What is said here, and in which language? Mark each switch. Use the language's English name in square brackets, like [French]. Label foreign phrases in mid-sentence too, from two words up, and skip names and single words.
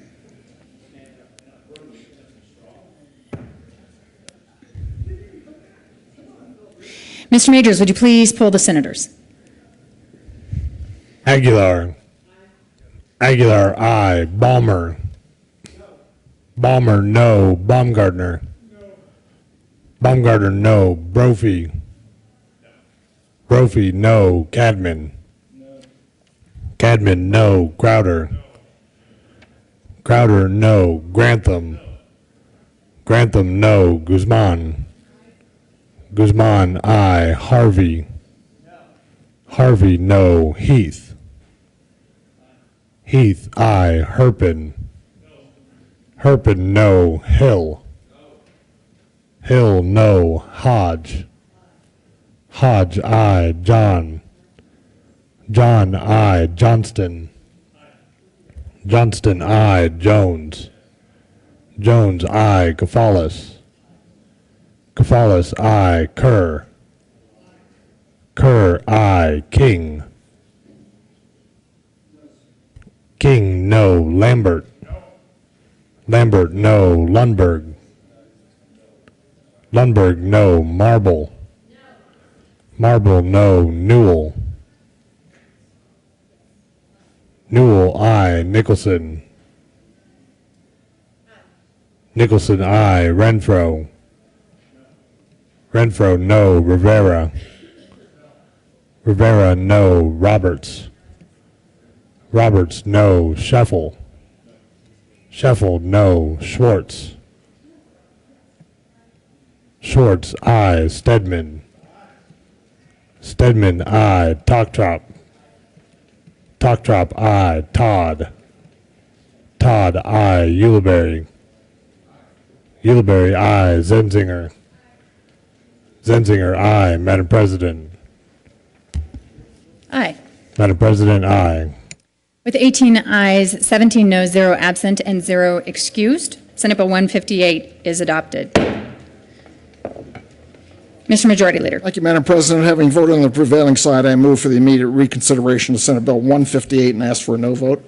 [English] Mr. Majors, would you please poll the senators? Aguilar. Aguilar, aye. Balmer. Balmer, no. Baumgartner. Baumgartner, no. Brophy. Brophy, no. Cadman. Cadman, no. Crowder. Crowder, no. Grantham. Grantham, no. Guzman. Guzman, aye. Harvey. Harvey, no. Heath. Heath, aye. Herpin. Herpin, no. Hill. Hill, no. Hodge. Hodge, aye. John. John, aye. Johnston. Johnston, aye. Jones. Jones, aye. Kafalis. Kafalis, aye. Kerr. Kerr, aye. King. King, no. Lambert. Lambert, no. Lundberg. Lundberg, no. Marble. Marble, no. Newell. Newell, aye. Nicholson. Nicholson, aye. Renfro. Renfro, no. Rivera. Rivera, no. Roberts. Roberts, no. Scheffel. Scheffel, no. Schwartz. Schwartz, aye. Stedman. Stedman, aye. Toktrop. Toktrop, aye. Todd. Todd, aye. Ulibarri. Ulibarri, aye. Zenzinger. Zenzinger, aye. Madam President. Aye. Madam President, aye. With 18 ayes, 17 noes, 0 absent, and 0 excused, Senate Bill 158 is adopted. Mr. Majority Leader. Thank you, Madam President. Having voted on the prevailing side, I move for the immediate reconsideration of Senate Bill 158 and ask for a no vote.